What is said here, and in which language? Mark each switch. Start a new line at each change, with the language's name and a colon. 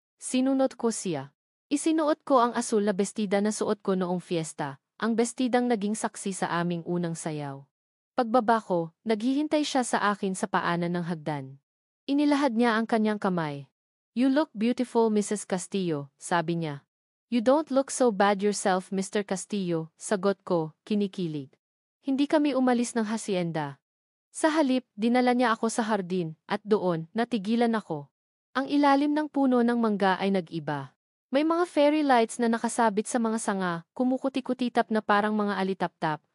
Filipino: Sinunod ko siya. Isinuot ko ang asul na bestida na suot ko noong fiesta, ang bestidang naging saksi sa aming unang sayaw. Pagbaba ko, naghihintay siya sa akin sa paanan ng hagdan. Inilahad niya ang kanyang kamay.
English: You look beautiful, Mrs. Castillo,
Filipino: sabi niya.
English: You don't look so bad yourself, Mr.
Filipino: Castillo, sagot ko, kinikilig. Hindi kami umalis ng hacienda. Sa halip, dinala niya ako sa hardin, at doon, natigilan ako. Ang ilalim ng puno ng mangga ay nag-iba. May mga fairy lights na nakasabit sa mga sanga, kumukuti-kutitap na parang mga alitap-tap.